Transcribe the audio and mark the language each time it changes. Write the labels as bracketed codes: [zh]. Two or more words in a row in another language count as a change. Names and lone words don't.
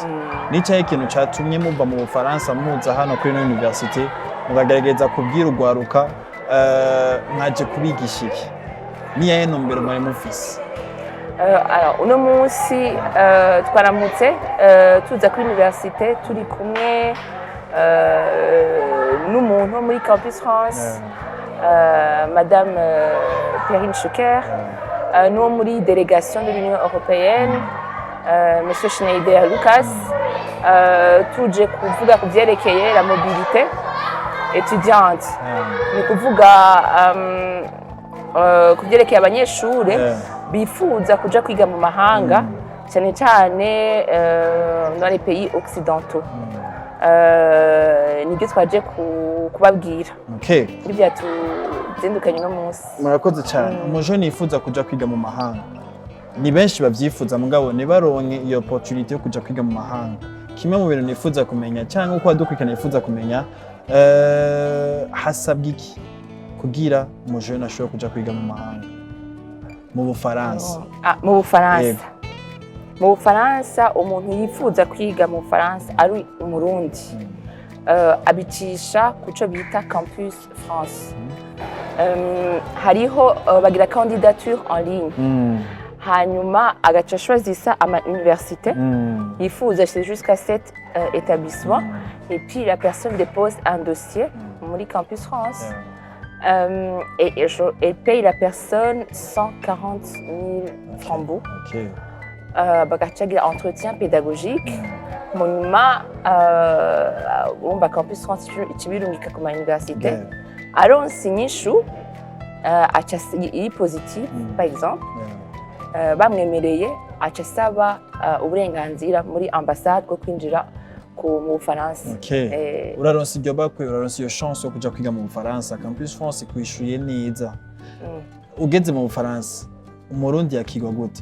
[rn] Nicaye ikintu catumye muba mu Bufaransa muza hano kuri no university, mugagerageza kubwira ugwaruka mwaje kubigisha iki? Niyaye ntumbero mwari mufise? Alors uno munsi twaramutse tuza kuri université turi kumwe n'umuntu muri Campus France, Madame Perrine Schucker, nous muri [fr] délégation de l'Union européenne, [rn] Monsieur Schneider Lucas, tuje kuvuga kuvyerekeye [fr] la mobilité étudiante. [rn] Ni kuvuga kuvyerekeye abanyeshure bifuza kuja kwiga mu mahanga, cyane cyane [fr] dans les pays occidentaux. [rn] Nibyo twaje kubabwira. Ibyo tuzindukanye no munsi. Murakoze cyane. Umujoni yifuza kuja kwiga mu mahanga, ni benshi bavyifuza, mugabo nibaronke iyo opportunity yo kuja kwiga mu mahanga. Kimwe mu bintu nifuza kumenya cyangwa uko adukurikirana yifuza kumenya, hasabwa iki kugira umujoni ashobora kuja kwiga mu mahanga mu Bufaransa? Mu Bufaransa. Mu Bufaransa umuntu yifuza kwiga mu Bufaransa ari umurundi abicisha kuco bita Campus France. hariho bagira [fr] candidature en ligne [rn] hanyuma agaca choisir ama université yifuza [fr] c'est jusqu'à 7 établissements et puis la personne dépose un dossier [rn] muri Campus France [fr] et paye la personne 140 000 francs. [rn] Bagaca gira [fr] entretien pédagogique [rn] munyuma bomba Campus France ikibirungika ku ma université aronse inyishu aca iri positive [fr] par exemple [rn] bamwemereye aca asaba uburenganzira muri ambassade bwo kwinjira mu Bufaransa. Uraronse iryo bakwe, uraronse iyo chance yo kuja kwiga mu Bufaransa. Campus France kwishuye neza. Ugeze mu Bufaransa, umurundi yakigwa gute?